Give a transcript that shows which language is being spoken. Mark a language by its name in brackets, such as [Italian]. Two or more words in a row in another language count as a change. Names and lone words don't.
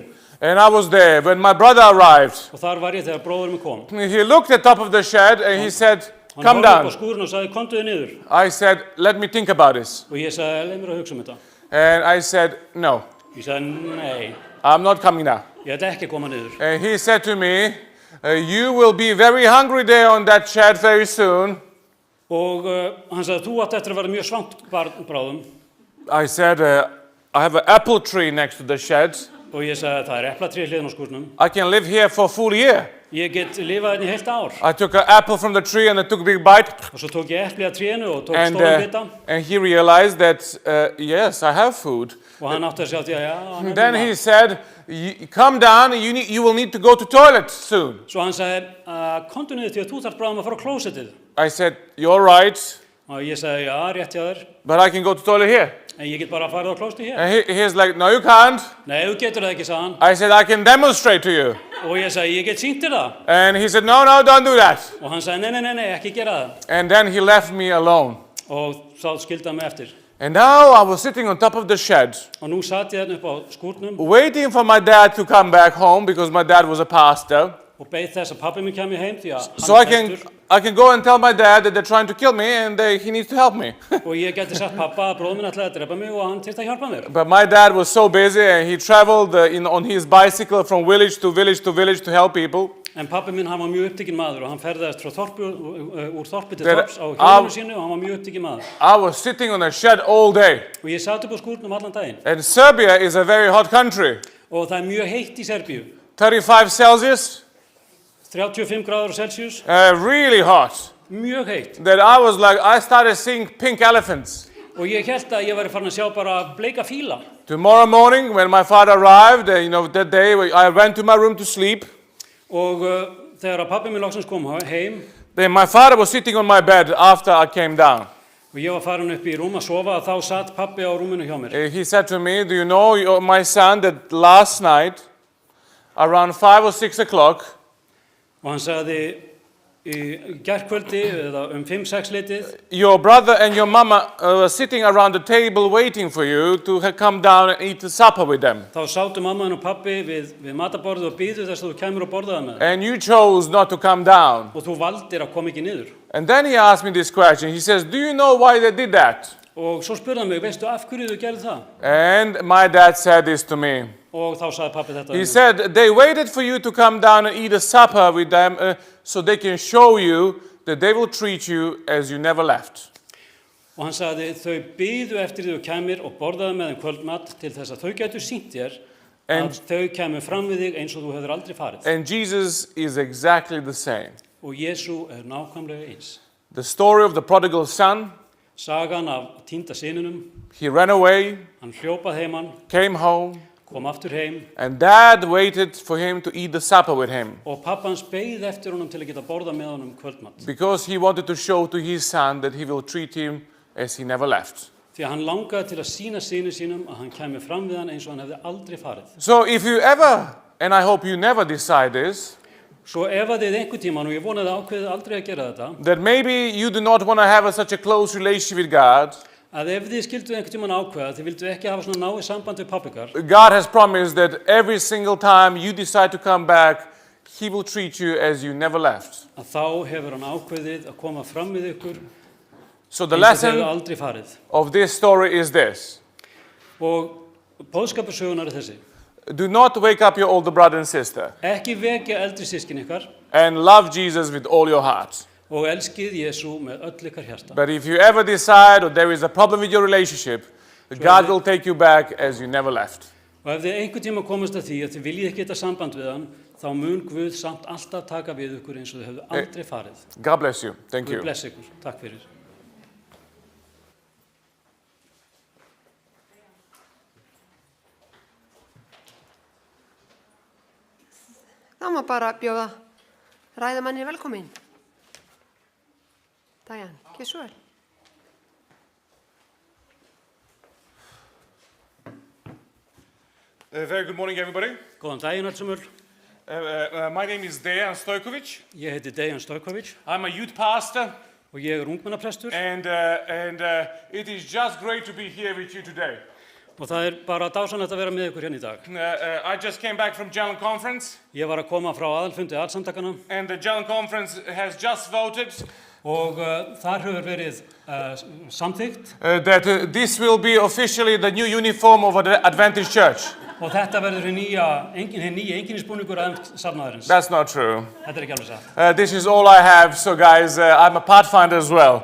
[English] And I was there when my brother arrived. [Icelandic] Og þar var ég þegar bróður minn kom. [English] He looked at top of the shed and he said, [Icelandic] Hann [English] come [Icelandic] horfði upp á [English] down. [Icelandic] skúrin og sagði, komdu þið niður. [English] I said, let me think about this. [Icelandic] Og ég sagði, leið mér að hugsa um þetta. [English] And I said, no, [Icelandic] Ég sagði, nei, [English] I'm not coming now. [Icelandic] ég ætla ekki að koma niður. [English] And he said to me, you will be very hungry there on that shed very soon. [Icelandic] Og hann sagði, þú átt eftir að vera mjög svangt bráðum. [English] I said, I have an apple tree next to the shed. [Icelandic] Og ég sagði, það er eplatré hliðin á skúrnum. [English] I can live here for a full year. [Icelandic] Ég get lifað hérna í heilt ár. [English] I took an apple from the tree and I took a big bite. [Icelandic] Og svo tók ég epli af trénu og tók [English] And, [Icelandic] stóran bita. [English] and he realized that, yes, I have food. [Icelandic] Og hann átti að sjá því að, já, hann [English] Then [Icelandic] er [English] he said, come down, you will need to go to toilet soon. [Icelandic] Svo hann sagði, komdu niður því að þú þarft bráðum að fara á klósettið. [English] I said, you're right, [Icelandic] Og ég sagði, já, rétt hjá þér. [English] but I can go to toilet here. [Icelandic] En ég get bara að fara á klósettið hér. [English] And he's like, no, you can't. [Icelandic] Nei, þú getur það ekki, sagði hann. [English] I said, I can demonstrate to you. [Icelandic] Og ég sagði, ég get sýnt þér það. [English] And he said, no, no, don't do that. [Icelandic] Og hann sagði, nei, ekki gera það. [English] And then he left me alone. [Icelandic] Og þá skildi hann mig eftir. [English] And now I was sitting on top of the shed, [Icelandic] Og nú satt ég þarna upp á skúrnum [English] waiting for my dad to come back home because my dad was a pastor. [Icelandic] og beið þess að pabbi minn kæmi heim því að [English] So [Icelandic] hann er prestur. [English] I can go and tell my dad that they're trying to kill me and he needs to help me. [Icelandic] Og ég geti sagt pappa að bróður minn ætlaði að drepa mig og hann þyrfti að hjálpa mér. [English] But my dad was so busy and he traveled on his bicycle from village to village to village to help people. [Icelandic] En pabbi minn, hann var mjög upptekinn maður og hann ferðaðist frá úr þorpi til Þeir- þorps á hjólinu sínu og hann var mjög upptekinn maður. [English] I was sitting on a shed all day. [Icelandic] Og ég satt upp á skúrnum allan daginn. [English] And Serbia is a very hot country. [Icelandic] Og það er mjög heitt í Serbíu. [English] 35 Celsius, [Icelandic] 35 gráður Celsius, [English] really hot. [Icelandic] mjög heitt. [English] That I started seeing pink elephants. [Icelandic] Og ég held að ég væri farin að sjá bara bleika fíla. [English] Tomorrow morning when my father arrived, that day I went to my room to sleep. [Icelandic] Og þegar að pabbi minn loksins kom heim [English] Then my father was sitting on my bed after I came down. [Icelandic] og ég var farin upp í rúm að sofa, þá satt pabbi á rúminu hjá mér. [English] He said to me, do you know, my son, that last night, around 5 or 6 o'clock, [Icelandic] Og hann sagði í gærkvöldi eða 5-6 litið [English] your brother and your mama were sitting around the table waiting for you to come down and eat supper with them. [Icelandic] þá sátu mamma og pabbi við matarborðið og biðu þess að þú kæmur og borðaði með. [English] And you chose not to come down. [Icelandic] Og þú valdir að koma ekki niður. [English] And then he asked me this question. He says, do you know why they did that? [Icelandic] Og svo spurði hann mig, veistu af hverju þú gerði það? [English] And my dad said this to me. [Icelandic] Og þá sagði pabbi þetta. [English] He said, they waited for you to come down and eat a supper with them so they can show you that they will treat you as you never left. [Icelandic] Og hann sagði, þau biðu eftir því þú kæmir og borðaðu með þeim kvöldmat til þess að þau gætu sýnt þér að þau kæmu fram við þig eins og þú hefur aldrei farið. [English] And Jesus is exactly the same. [Icelandic] Og Jesú nákvæmlega eins. [English] The story of the prodigal son, [Icelandic] Sagan af týnda syninum, [English] he ran away, [Icelandic] hann hljópað heimann, [English] came home, [Icelandic] kom aftur heim [English] and dad waited for him to eat the supper with him [Icelandic] og pappa hans beið eftir honum til að geta borða með honum kvöldmat. [English] because he wanted to show to his son that he will treat him as he never left. [Icelandic] Því að hann langaði til að sýna syni sínum að hann kæmi fram við hann eins og hann hefði aldrei farið. [English] So if you ever, and I hope you never decide this, [Icelandic] Svo ef að þið einhvern tímann, og ég vonaði ákveðið aldrei að gera þetta, [English] that maybe you do not want to have such a close relationship with God, [Icelandic] að ef þið skilduð einhvern tímann ákveða, þið vildu ekki hafa svona náið samband við pabba ykkar, [English] God has promised that every single time you decide to come back, he will treat you as you never left. [Icelandic] að þá hefur hann ákveðið að koma fram við ykkur [English] So the [Icelandic] eins og þið hefðu [English] lesson [Icelandic] aldrei farið. [English] of this story is this. [Icelandic] Og boðskaparsögunar er þessi. [English] Do not wake up your older brother and sister, [Icelandic] Ekki vekja eldri sískin ykkar [English] and love Jesus with all your heart. [Icelandic] og elskið Jesú með öll ykkar hjarta. [English] But if you ever decide or there is a problem with your relationship, God will take you back as you never left. [Icelandic] Og ef þið einhvern tíma komast að því að þið viljið ekki þetta samband við hann, þá mun Guð samt alltaf taka við ykkur eins og þið hefðu aldrei farið. [English] God bless you. Thank [Icelandic] Guð [English] you. [Icelandic] bless ykkur. Takk fyrir. Það má bara bjóða ræðamanni velkomin. Diane, gjör svo vel. [English] Very good morning, everybody. [Icelandic] Góðan daginn allsumul. [English] My name is Dejan Stojkovic. [Icelandic] Ég heiti Dejan Stojkovic [English] I'm a youth pastor, [Icelandic] og ég ungmennaprestur. [English] and it is just great to be here with you today. [Icelandic] Og það bara dásanlegt að vera með ykkur hérna í dag. [English] I just came back from Jalan Conference, [Icelandic] Ég var að koma frá aðalfundi allsamtakana [English] and the Jalan Conference has just voted [Icelandic] og þar hefur verið samþykkt [English] that this will be officially the new uniform of the Adventist Church. [Icelandic] og þetta verður hinn nýja einkennisbúningur safnaðarins. [English] That's not true. [Icelandic] Þetta ekki alveg satt. [English] This is all I have, so guys, I'm a pathfinder as well.